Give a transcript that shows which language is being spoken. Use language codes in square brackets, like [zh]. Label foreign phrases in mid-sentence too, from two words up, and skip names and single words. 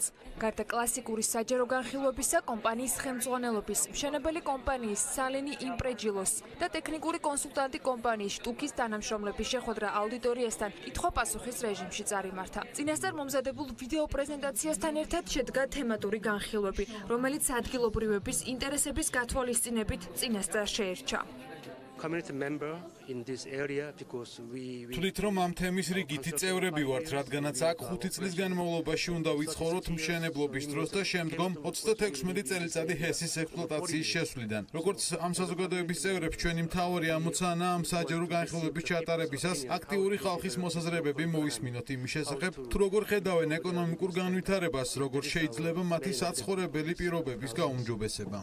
[ka] გარდა კლასიკური საჯარო განხილვებისა, კომპანიის ხელმძღვანელობის, მშენებელი კომპანიის სალენი იმპრეჯილოს და ტექნიკური კონსულტანტი კომპანიის შტუკის თანამშრომლების შეხვედრა აუდიტორიასთან კითხვა-პასუხის რეჟიმში წარიმართა. წინასწარ მომზადებულ ვიდეო პრეზენტაციასთან ერთად შედგა თემატური განხილვები, რომელიც ადგილობრივების ინტერესების გათვალისწინებით წინასწარ შეერჩა. [en] community member in this area because we [ka] თვლით რომ ამ თემის რიგითი წევრები ვართ, რადგანაც აქ 5 წლის განმავლობაში უნდა ვიცხოვროთ მშენებლობის დროს და შემდგომ 36 წელიწადი ჰესის ექსპლუატაციის შესვლიდან. როგორც ამ საზოგადოების წევრებს ჩვენი მთავარი ამოცანა ამ საჯარო განხილვების ჩატარებისას აქტიური ხალხის მოსაზრებები მოვისმინოთ იმის შესახებ, თუ როგორ ხედავენ ეკონომიკურ განვითარებას, როგორ შეიძლება მათი საცხოვრებელი პირობების გაუმჯობესება.